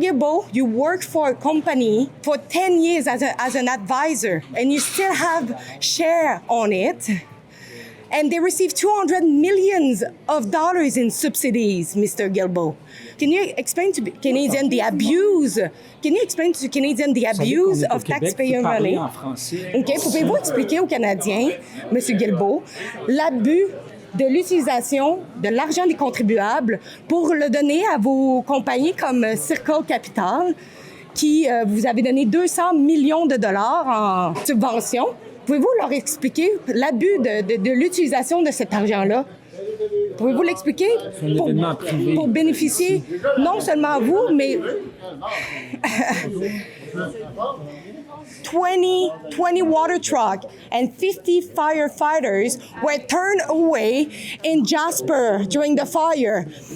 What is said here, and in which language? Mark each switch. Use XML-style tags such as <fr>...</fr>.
<en>Guilbeault, you worked for a company for 10 years as an advisor, and you still have share on it. And they received $200 million in subsidies, Mr. Guilbeault. Can you explain to Canadians the abuse? Can you explain to Canadians the abuse of taxpayer money?</en> <fr>Okay, pouvez-vous expliquer aux Canadiens, Monsieur Guilbeault, l'abus de l'utilisation de l'argent des contribuables pour le donner à vos compagnies comme Circle Capital, qui vous avez donné 200 millions de dollars en subvention? Pouvez-vous leur expliquer l'abus de l'utilisation de cet argent-là? Pouvez-vous l'expliquer? Pour bénéficier non seulement à vous, mais</fr> <en>20 water trucks and 50 firefighters were turned away in Jasper during the fire.</en>